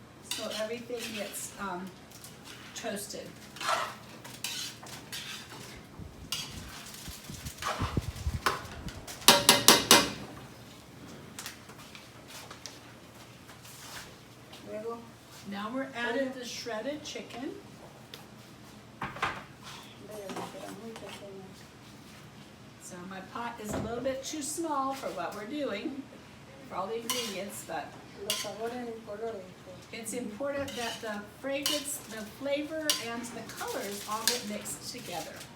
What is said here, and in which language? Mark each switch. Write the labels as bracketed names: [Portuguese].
[English] so everything gets toasted. now we're adding the shredded chicken. [Spanish] Vea, me queda muy pequeño. [English] So my pot is a little bit too small for what we're doing, for all the ingredients, but [Spanish] Los sabores y colores. [English] it's important that the fragrance, the flavor, and the colors all get mixed together.